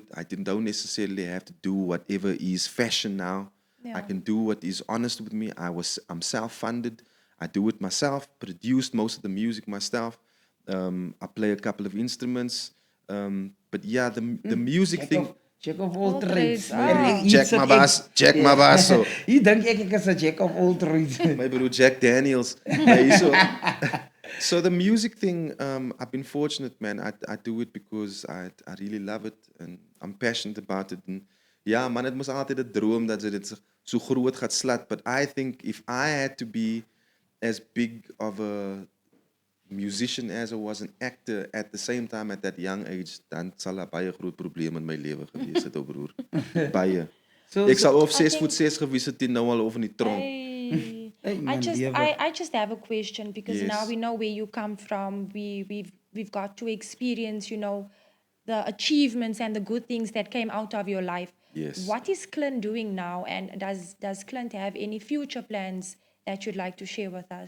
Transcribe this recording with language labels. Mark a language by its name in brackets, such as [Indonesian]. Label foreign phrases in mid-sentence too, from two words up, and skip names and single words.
[English] Don't necessarily have to do whatever is fashion now. I Yeah. can do what is honest with me. I'm self-funded. I do it myself, produced most of the music myself. I play a couple of instruments. But yeah, the music thing. Jack of all All trades. trades, ah. [Afrikaans] Jack my baas, Jack my baas, so. Hier dink ek is 'n [English] jack of all trades. [Afrikaans] My broer Jack Daniels. Nee, [English] so the music thing, I've been fortunate, man. I do it because I really love it and I'm passionate about it. [Afrikaans] And ja, man, het mos altyd 'n droom dat dit so groot gaat slat. [English] But I think if I had to be as big of a musician as I was an actor at the same time at that young age, [Afrikaans] dan sal daar baie groot probleme in my lewe gewees het, ou broer. Baie. Ek sal of 6'6" gewees het en nou al of in die tronk. [English] Hey, Hey, I man, just yeah, I just have a question because now Yes. we know where you come from. We've got to experience, you know, the achievements and the good things that came out of your life. Yes. What is Clint doing now, and does Clint have any future plans that you'd like to share with us?